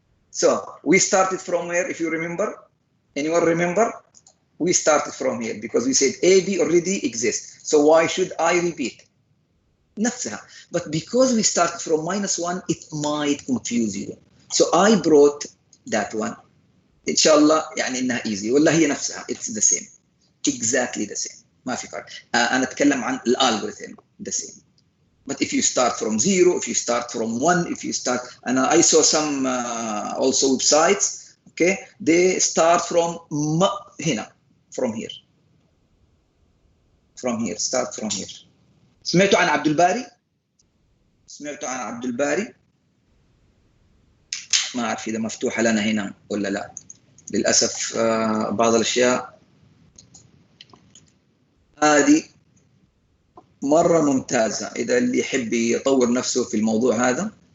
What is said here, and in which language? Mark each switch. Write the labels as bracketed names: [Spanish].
[English] So we started from where, if you remember? Anyone remember? We started from here because we said A, B already exists. So why should I repeat? [Arabic] نفسها. [English] But because we started from -1, it might confuse you. So I brought that one. [Arabic] إن شاء الله يعني إنها [English] easy. [Arabic] ولا هي نفسها. [English] It's the same. Exactly the same. [Arabic] ما في فرق. أنا أتكلم عن الالغوريثم [English] the same. But if you start from 0, if you start from 1, if you start, and I saw some also websites, okay, they start from [Arabic] هنا, [English] from here. From here, start from here. [Arabic] سمعتوا عن عبد الباري؟ سمعتوا عن عبد الباري؟ ما أعرف إذا مفتوحة لنا هنا ولا لا. للأسف بعض الأشياء هذه مرة ممتازة إذا اللي يحب يطور نفسه في الموضوع هذا.